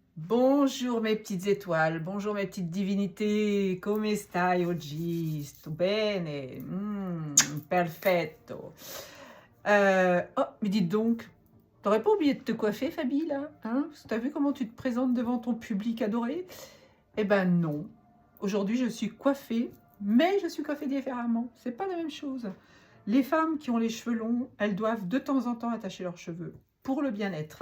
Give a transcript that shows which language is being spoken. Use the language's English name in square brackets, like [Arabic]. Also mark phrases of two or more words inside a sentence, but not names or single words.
[French] Bonjour mes petites étoiles, bonjour mes petites divinités, [Italian] come stai oggi? Sto bene? Perfetto. [French] Oh, mais dites donc, t'aurais pas oublié de te coiffer, Fabi, là? Hein? T'as vu comment tu te présentes devant ton public adoré? Eh ben non. Aujourd'hui, je suis coiffée, mais je suis coiffée différemment. C'est pas la même chose. Les femmes qui ont les cheveux longs, elles doivent de temps en temps attacher leurs cheveux pour le bien-être.